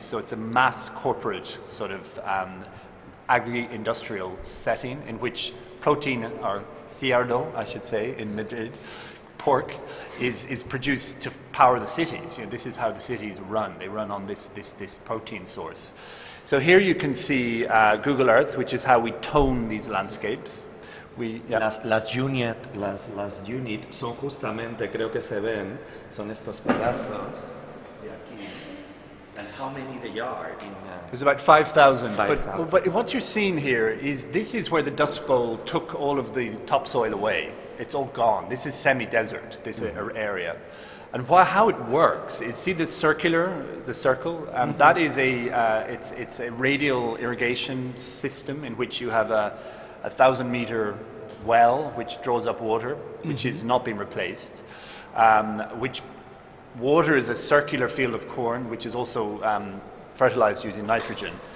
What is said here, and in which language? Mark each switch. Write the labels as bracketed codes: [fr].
[en] So it's a mass corporate sort of agri-industrial setting in which protein, or cerdo, I should say, in Madrid, pork, is produced to power the cities. This is how the cities run. They run on this protein source. So here you can see Google Earth, which is how we tone these landscapes. [es] Las unit son justamente, creo que se ven, son estos pedazos de aquí. [en] And how many they are in... There's about 5,000. But what you're seeing here is this is where the Dust Bowl took all of the topsoil away. It's all gone. This is semi-desert, this area. And how it works is, see the circle? That is it's a radial irrigation system in which you have a 1,000-meter well which draws up water, which is not being replaced, which waters a circular field of corn, which is also fertilized using nitrogen.